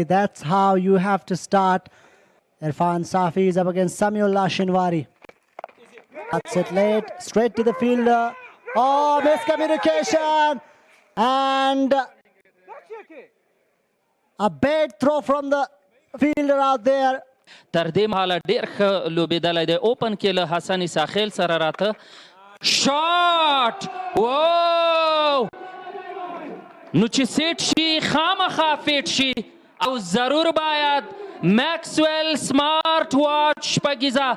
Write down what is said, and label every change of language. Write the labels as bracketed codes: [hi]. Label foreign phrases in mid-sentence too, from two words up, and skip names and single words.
[en] That's how you have to start. Irfan Safi is up against Samiullah Shinwari. That's it late, straight to the fielder. Miscommunication. And a bad throw from the fielder out there. [ps] تر دې مهاله ډېر ښه لوبېدلی دی اوپن کې له حسن اساخیل سره راته شاټ وو نو چې سیټ شي خامخا فیټ شي او ضرور باید میکسویل سمارټ واچ شپږیزه